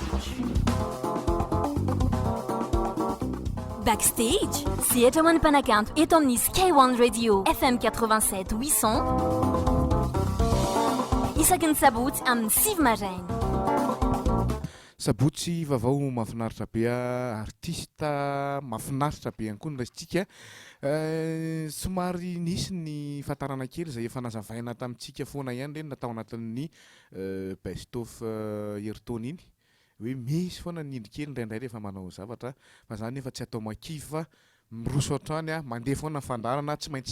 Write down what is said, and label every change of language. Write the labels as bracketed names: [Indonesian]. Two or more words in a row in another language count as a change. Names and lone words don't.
[Malagasy] Backstage, sehatra manipanakanto eto amin'ny Skyone Radio FM 87 800 isaky ny sabotsy amin'ny 6 maraina. Sabotsy vavao mahafinaritra be artista mahafinaritra be ihany koa ny raisitsika somary nisy ny fahatarana kely izay efa nazavaina tamintsika foana ihany reny natao anatin'ny [English] best of [Malagasy] eritony iny hoe misy foana ny indrikely indraindray rehefa manao zavatra fa zany efa tsy atao makivy fa miroso hatrany mandeha foana fandarana tsy maintsy